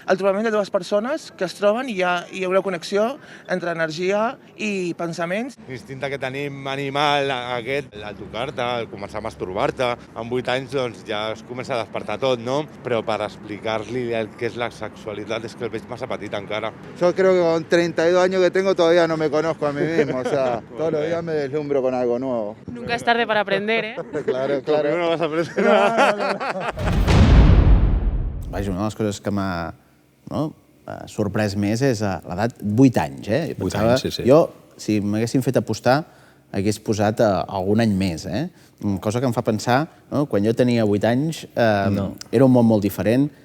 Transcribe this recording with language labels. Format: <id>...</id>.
<ca>El trobament de dues persones que es troben i hi ha una connexió entre energia i pensaments. L'instinte que tenim animal, aquest, al tocar-te, al començar a masturbar-te, amb 8 anys doncs, ja es comença a despertar tot, no? Però per explicar-li el que és la sexualitat és que el veig massa petit encara.</ca> <es>Yo creo que con 32 años que tengo todavía no me conozco a mí mismo, o sea, todos los días me deslumbro con algo nuevo. Nunca es tarde para aprender, ¿eh? Claro. Conmigo no vas a aprender.</es> <ca>Vaja, una de les coses que m'ha sorprès més és l'edat 8 anys. 8 anys, sí. Jo, si m'haguessin fet apostar, hagués posat algun any més. Cosa que em fa pensar, quan jo tenia 8 anys, era un món molt diferent.</ca>